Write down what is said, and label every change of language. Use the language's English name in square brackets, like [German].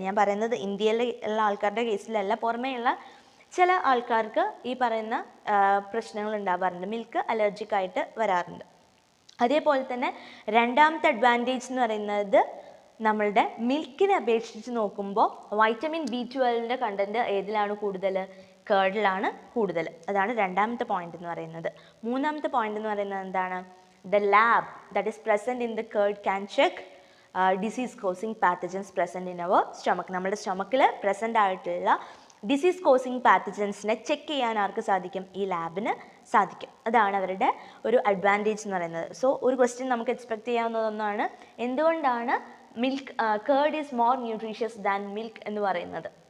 [Malayalam] ഞാൻ പറയുന്നത് ഇന്ത്യയിലുള്ള ആൾക്കാരുടെ കേസിലല്ല, പുറമേയുള്ള ചില ആൾക്കാർക്ക് ഈ പറയുന്ന പ്രശ്നങ്ങൾ ഉണ്ടാവാറുണ്ട്, മിൽക്ക് അലർജിക് ആയിട്ട് വരാറുണ്ട്. അതേപോലെ തന്നെ രണ്ടാമത്തെ അഡ്വാൻറ്റേജ് എന്ന് പറയുന്നത് നമ്മളുടെ മിൽക്കിനെ അപേക്ഷിച്ച് നോക്കുമ്പോൾ വൈറ്റമിൻ B12 കണ്ടൻറ്റ് ഏതിലാണ് കൂടുതൽ, കേർഡിലാണ് കൂടുതൽ. അതാണ് രണ്ടാമത്തെ പോയിന്റ് എന്ന് പറയുന്നത്. മൂന്നാമത്തെ പോയിന്റ് എന്ന് പറയുന്നത് എന്താണ്, [English] the lab that is present in the curd can check disease causing pathogens present in our stomach. [Malayalam] നമ്മുടെ സ്റ്റൊമക്കിൽ പ്രസൻ്റ് ആയിട്ടുള്ള ഡിസീസ് കോസിങ് പാത്തജൻസിനെ ചെക്ക് ചെയ്യാൻ ആർക്ക് സാധിക്കും, ഈ ലാബിന് സാധിക്കും. അതാണ് അവരുടെ ഒരു അഡ്വാൻറ്റേജ് എന്ന് പറയുന്നത്. സോ ഒരു ക്വസ്റ്റ്യൻ നമുക്ക് എക്സ്പെക്ട് ചെയ്യാവുന്നതൊന്നാണ്, എന്തുകൊണ്ടാണ് [English] curd is more nutritious than milk [Malayalam] എന്ന് പറയുന്നത്.